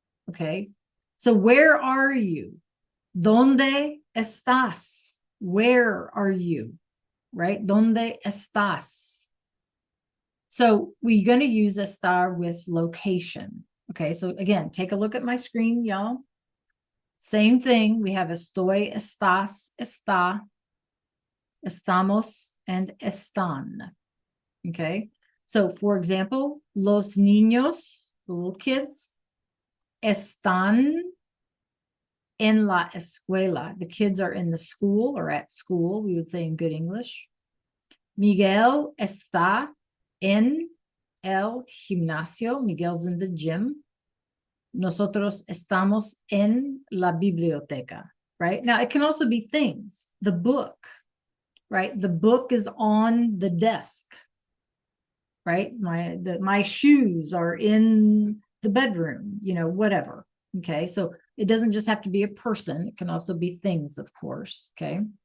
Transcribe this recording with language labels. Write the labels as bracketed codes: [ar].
[en] Okay. So where are you? [es] ¿Dónde estás? [en] Where are you? Right? [es] ¿Dónde estás? [en] So we're going to use estar with location. Okay. So again, take a look at my screen, y'all. Same thing. We have estoy, estás, está, estamos, and están. Okay. So for example, [es] los niños, [en] the little kids, [es] están en la escuela. [en] The kids are in the school or at school, we would say in good English. [es] Miguel está en el gimnasio. [en] Miguel's in the gym. [es] Nosotros estamos en la biblioteca, [en] right? Now, it can also be things. The book, right? The book is on the desk, right? My shoes are in the bedroom, whatever. Okay, so it doesn't just have to be a person. It can also be things, of course. Okay.